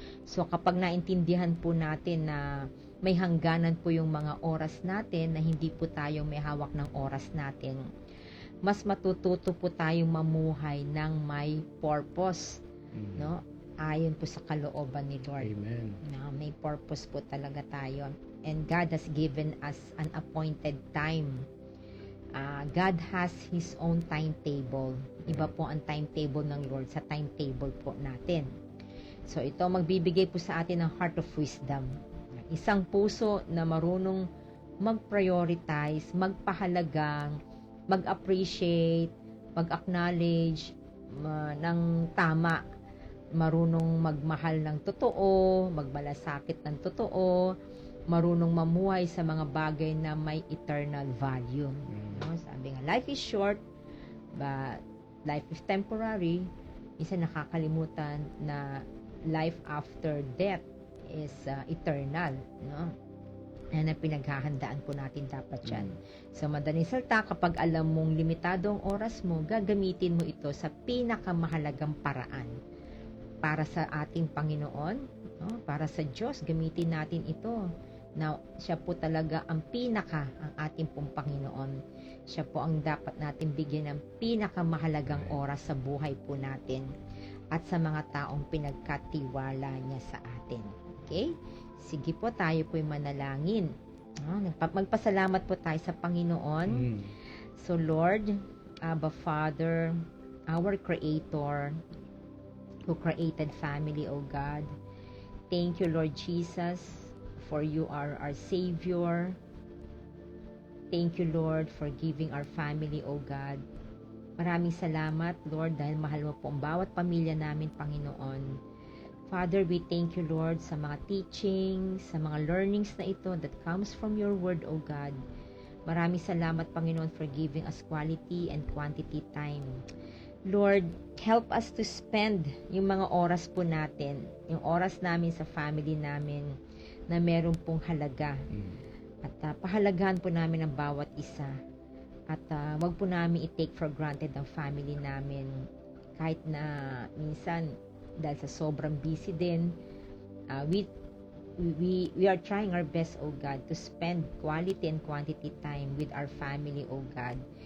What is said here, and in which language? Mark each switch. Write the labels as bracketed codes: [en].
[tl] So kapag naintindihan po natin na may hangganan po yung mga oras natin, na hindi po tayo may hawak ng oras natin, mas matututo po tayong mamuhay ng may purpose, no? Ayon po sa kalooban ni Lord. Amen. No, may purpose po talaga tayo. [en] And God has given us an appointed time. God has His own timetable. [tl] Iba po ang timetable ng Lord sa timetable po natin. So ito magbibigay po sa atin ng [en] heart of wisdom. [tl] Isang puso na marunong mag-prioritize, magpahalagang, mag-appreciate, mag-acknowledge ng tama. Marunong magmahal ng totoo, magmalasakit ng totoo, marunong mamuhay sa mga bagay na may eternal value. No? Sabi nga, [en] life is short, but life is temporary. [tl] Isa nakakalimutan na [en] life after death is eternal. No? [tl] Yan ang pinaghahandaan po natin dapat yan. So, madaling salita, kapag alam mong limitado ang oras mo, gagamitin mo ito sa pinakamahalagang paraan. Para sa ating Panginoon, no? Para sa Diyos, gamitin natin ito. Na siya po talaga ang ating pong Panginoon. Siya po ang dapat natin bigyan ng pinakamahalagang oras sa buhay po natin at sa mga taong pinagkatiwala niya sa atin. Okay? Sige po, tayo po'y manalangin. Magpasalamat po tayo sa Panginoon. [en] So Lord, Abba Father, our Creator, who created family, O God. Thank you, Lord Jesus, for you are our Savior. Thank you, Lord, for giving our family, O God. [tl] Maraming salamat, Lord, dahil mahal mo po ang bawat pamilya namin, Panginoon. [en] Father, we thank you, Lord, [tl] sa mga teachings, sa mga learnings na ito [en] that comes from your word, O God. [tl] Maraming salamat, [en] Panginoon, for giving us quality and quantity time. Lord, help us to spend [tl] yung mga oras po natin, yung oras namin sa family namin na meron pong halaga. At pahalagahan po namin ang bawat isa. At wag po namin i-take for granted ang family namin. Kahit na minsan, dahil sa sobrang busy din, [en] we are trying our best, O God, to spend quality and quantity time with our family, O God.